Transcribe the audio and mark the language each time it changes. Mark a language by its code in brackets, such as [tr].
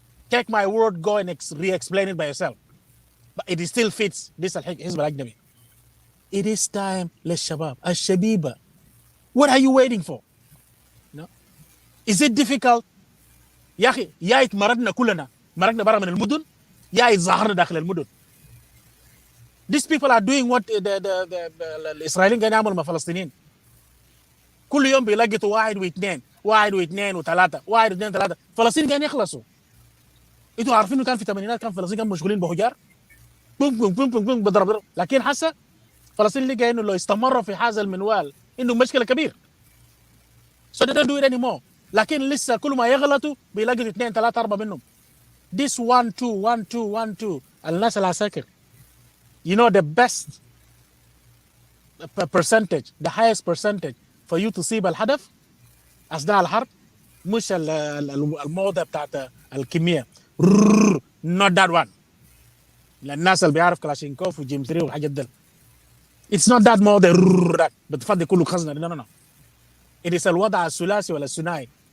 [en] Take my word, go and re-explain it by yourself. But it still fits this [ar] الحزب الأجنبي. [en] It is time [ar] للشباب الشبيبة. [en] What are you waiting for? No? Is it difficult? [ar] يا أخي يا يتمردنا كلنا، مرقنا برا من المدن، يا يتظاهرنا داخل المدن. [en] These people are doing what [ar] الإسرائيليين قاعدين يعملوا مع الفلسطينيين. كل يوم بيلقطوا واحد واثنين وثلاثة، واحد واثنين ثلاثة. فلسطين قاعدين يخلصوا. انتوا عارفين انه كان في الثمانينات كان فلسطين كانوا مشغولين بحجار بوم بوم بوم بوم بضرب، لكن حسا فلسطين لقى انه لو استمروا في هذا المنوال انه مشكله كبير. [en] So they don't do it anymore. [ar] لكن لسه كل ما يغلطوا بيلاقوا 2 3 4 منهم. [en] This 1 2 [ar] الناس العساكر. [en] You know the best percentage, the highest percentage for you to see [ar] بالهدف اثناء الحرب مش الموضة بتاعت الكمية. [en] Not that one. [ar] للناس اللي بيعرف كلاشينكوف وجيم 3 والحاجات دي. [en] It's not that more that [ar] بتفضي كله خزنة. [en] No. It is [ar] الوضع الثلاثي ولا الثنائي.